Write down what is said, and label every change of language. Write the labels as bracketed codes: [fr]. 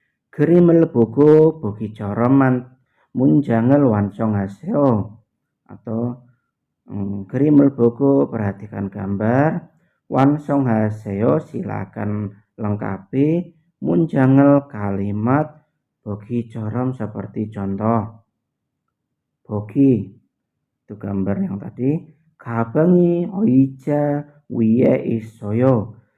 [ko] 그림을 보고 보기처럼 문장을 완성하세요. [id] Atau [ko] 그림을 보고 [id] perhatikan gambar, [ko] 완성하세요 [id] silakan lengkapi, [ko] 문장을 [id] kalimat, [ko] 보기처럼 [id] seperti contoh. [ko] 보기 [id] itu gambar yang tadi. [ko] 가방이 의자 위에 있어요.